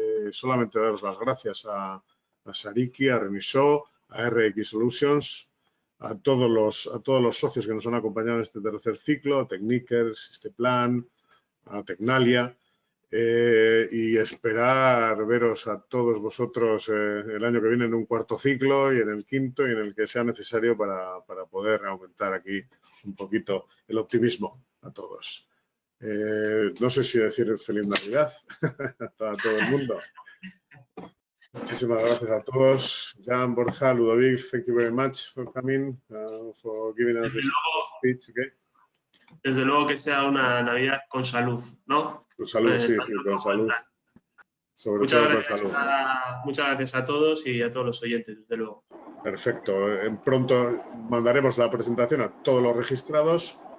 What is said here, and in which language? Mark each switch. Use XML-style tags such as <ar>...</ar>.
<es>Solamente daros las gracias a Sariki, a Renisó, a RX Solutions, a todos los socios que nos han acompañado en este tercer ciclo, a Techniker, Sisteplan, a Tecnalia, y esperar veros a todos vosotros el año que viene en un cuarto ciclo y en el quinto y en el que sea necesario para poder aumentar aquí un poquito el optimismo a todos. No sé si decir feliz Navidad a todo el mundo. Muchísimas gracias a todos.</es> <en>Jan, Borja, Ludovic, thank you very much for coming, for giving us this speech. Okay?</en> <es>Desde luego que sea una Navidad con salud, ¿no? Con salud, sí, con salud. Sobre todo con salud. Muchas gracias a todos y a todos los oyentes, desde luego. Perfecto. Pronto mandaremos la presentación a todos los registrados.</es>